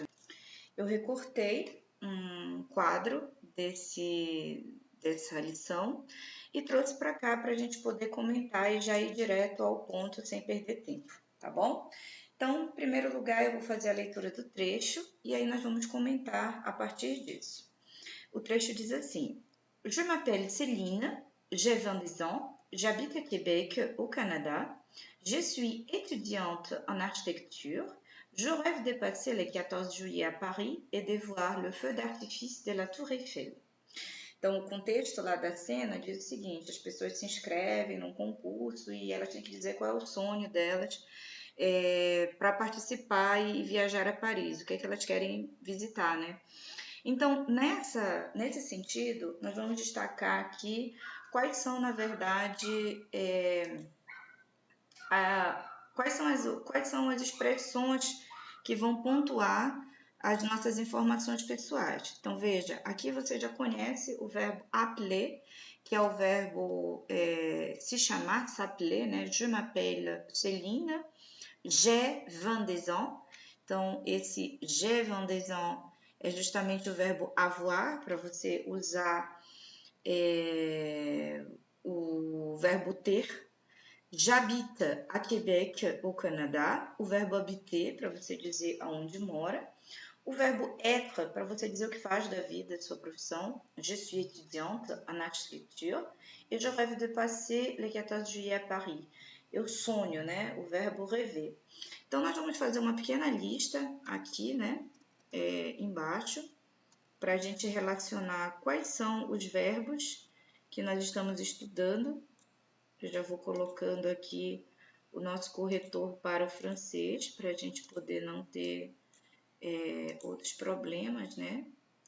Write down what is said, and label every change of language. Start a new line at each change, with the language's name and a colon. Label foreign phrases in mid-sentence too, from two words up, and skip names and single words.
Portuguese: Eu recortei um quadro dessa lição e trouxe para cá para a gente poder comentar e já ir direto ao ponto sem perder tempo, tá bom? Então, em primeiro lugar, eu vou fazer a leitura do trecho e aí nós vamos comentar a partir disso. O trecho diz assim:
French: Je m'appelle Céline, j'ai 20 ans, j'habite à Québec, au Canada. Je suis étudiante en architecture. Je rêve de passer le 14 juillet à Paris et de voir le feu d'artifice de la Tour Eiffel.
Portuguese: Então, o contexto lá da cena diz o seguinte: as pessoas se inscrevem num concurso e elas têm que dizer qual é o sonho delas para participar e viajar a Paris, o que é que elas querem visitar, né? Então, nesse sentido, nós vamos destacar aqui quais são, na verdade, quais são as expressões que vão pontuar as nossas informações pessoais. Então, veja, aqui você já conhece o verbo appeler, que é o verbo se chamar, s'appeler, né?
French: Je m'appelle Céline, j'ai 20 ans.
Portuguese: Então, esse
French: j'ai 20 ans
Portuguese: é justamente o verbo avoir, para você usar o verbo ter.
French: J'habite à Québec, au Canada.
Portuguese: O verbo habiter, para você dizer aonde mora. O verbo être, para você dizer o que faz da vida, sua profissão.
French: Je suis étudiante en architecture. Et je rêve de passer le 14 juillet à Paris.
Portuguese: Eu sonho, né? O verbo rêver. Então, nós vamos fazer uma pequena lista aqui, né? Embaixo, para a gente relacionar quais são os verbos que nós estamos estudando. Eu já vou colocando aqui o nosso corretor para o francês, para a gente poder não ter outros problemas, né?